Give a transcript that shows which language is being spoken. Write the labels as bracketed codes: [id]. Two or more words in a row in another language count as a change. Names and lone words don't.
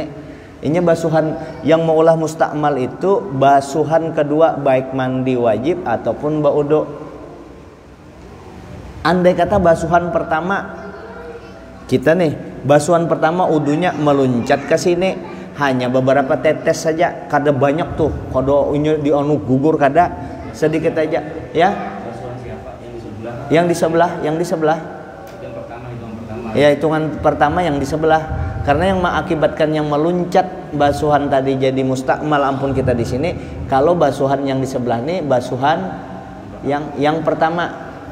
[bjn] Ini basuhan yang maulah mustakmal itu basuhan kedua baik mandi wajib ataupun baudu. Andai kata basuhan pertama kita nih, basuhan pertama udunya meluncat ke sini hanya beberapa tetes saja, kada banyak tuh, kada ini di anu gugur kada, sedikit aja, [id] ya. Basuhan siapa? Yang di sebelah? Yang di sebelah. Yang pertama. Ya, hitungan pertama yang di sebelah. Karena yang mengakibatkan yang meluncat basuhan tadi jadi mustakmal, ampun kita di sini. Kalau basuhan yang di sebelah nih basuhan yang pertama.